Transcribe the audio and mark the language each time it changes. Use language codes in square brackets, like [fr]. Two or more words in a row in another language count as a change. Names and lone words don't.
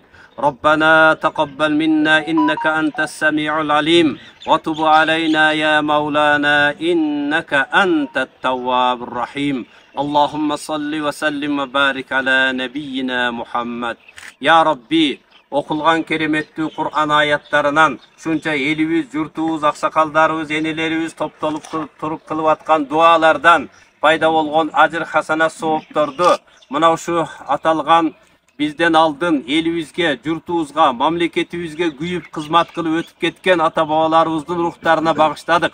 [ar] ربنا تقبل منا إنك أنت السميع العليم وتب علينا يا مولانا إنك أنت التواب الرحيم. اللهم صل وسلم وبارك على نبينا محمد. يا ربي [ky] окулган кереметтүү Кур'ан аяттарынан шунча элибиз, журтубуз, аксакалдарыбыз, энелерибиз топтолуп туруп кылып аткан дуалардан пайда болгон ажыр хасана соопторду мына ушу аталган бизден алдын элибизге, журтубузга, мамлекетибизге күйүп кызмат кылып өтүп кеткен ата бабаларыбыздын рухтарына багыштадык.